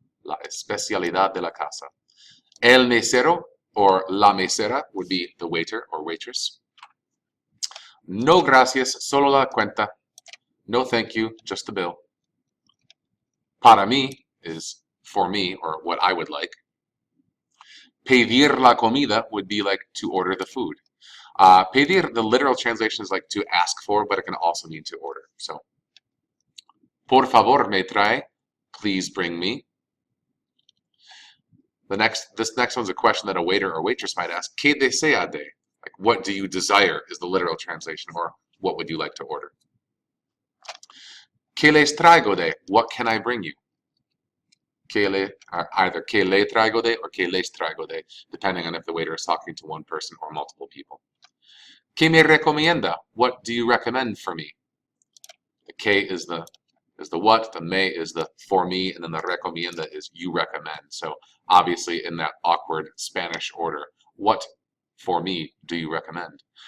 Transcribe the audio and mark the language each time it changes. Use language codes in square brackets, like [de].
[es] La especialidad de la casa. El mesero, [en] or [es] la mesera, [en] would be the waiter or waitress. [es] No gracias, solo la cuenta. [en] No thank you, just the bill. [es] Para mí [en] is for me, or what I would like. Pedir la comida would be like to order the food. Pedir, the literal translation is like to ask for, but it can also mean to order. So, [es] por favor me trae, [en] please bring me. This next one's a question that a waiter or waitress might ask. [es] ¿Qué desea de? [en] Like, what do you desire is the literal translation, or what would you like to order? [es] ¿Qué les traigo de? [en] What can I bring you? Either [es] ¿qué le traigo de [en] or [es] ¿qué les traigo de? [en] Depending on if the waiter is talking to one person or multiple people. [es] ¿Qué me recomienda? [en] What do you recommend for me? The ¿qué is the what, the me is the for me, and then the recomienda is you recommend. So obviously in that awkward Spanish order, what for me do you recommend?